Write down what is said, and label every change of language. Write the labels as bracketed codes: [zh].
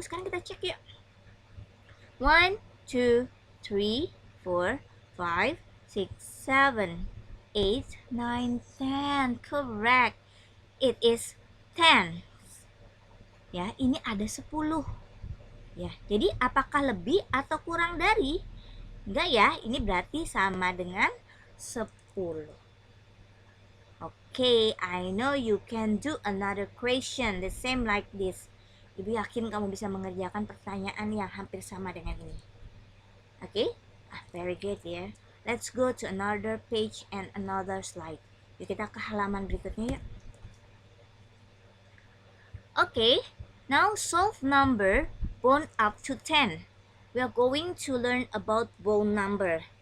[id] Sekarang kita cek yuk. 1, 2, 3, 4, 5, 6, 7, 8, 9, 10. [en] Correct. It is 10. [id] Ya, ini ada 10. Ya, jadi apakah lebih atau kurang dari? Enggak ya, ini berarti sama dengan 10. [en] Okay, I know you can do another question the same like this. [id] Ibu yakin kamu bisa mengerjakan pertanyaan yang hampir sama dengan ini. [en] Okay? Very good ya. Let's go to another page and another slide. [id] Yuk kita ke halaman berikutnya yuk. [en] Okay, now solve number bound up to 10. We are going to learn about bound number.